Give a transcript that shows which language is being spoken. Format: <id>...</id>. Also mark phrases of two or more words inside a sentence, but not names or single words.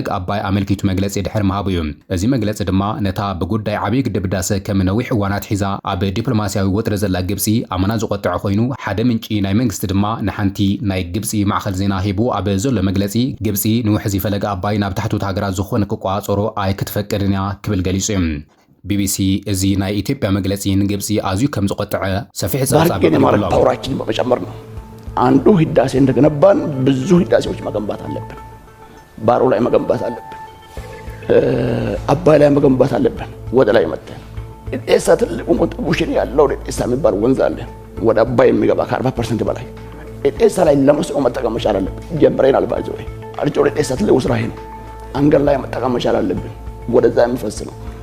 <ti>ኣባይ ኣመልኪቱ መግለጺ ድሕሪ ምሃቡ እዩ። እዚ መግለጺ ድማ ነታ ብጉዳይ ዓብዪ ግድብ ህዳሴ ከም ነዊሕ እዋናት ሒዛ ኣብ ዲፕሎማስያዊ ወጥረ ዘላ ግብፂ ኣመና ዝቆጥዖ ኮይኑ ሓደ ምንጪ ናይ መንግስቲ ድማ ንሓንቲ ናይ ግብፂ ማዕኸል ዜና ሂቡ ኣብ ዘሎ መግለጺ ግብፂ ንውሕዚ ፈለግ ኣባይ ናብ ታሕቱት ሃገራት ዝኾነ ክቋፀሮ ኣይ ክትፈቅድን እያ ክብል ገሊጹ እዩ። ቢቢሲ እዚ ናይ ኢትዮጵያ መግለጺ ንግብፂ ኣዝዩ ከም ዝቆጥዐ ሰፊሕ ጸብጻብ</ti> <am>ፓወራችን በመጨመር ነው። አንዱ ህዳሴ እንደገነባን ብዙ ህዳሴዎች መገንባት አለብን። ባሮ ላይ መገንባት አለብን። አባይ ላይ መገንባት አለብን። ወደ ላይ መጥተን እሳ ትልቁ ኮንትሪቢዩሽን ያለው እሳ የሚባል ወንዝ አለ ወደ አባይ የሚገባ ከ40% በላይ እሳ ላይ ለመስኖ መጠቀም መቻል አለብን። ጀምረናል። ባይዘው አርጆ እሳ ትልቁ ስራ ይሄ ነው። አንገር ላይ መጠቀም መቻል አለብን። ወደዛ የሚፈስ ነው።</am>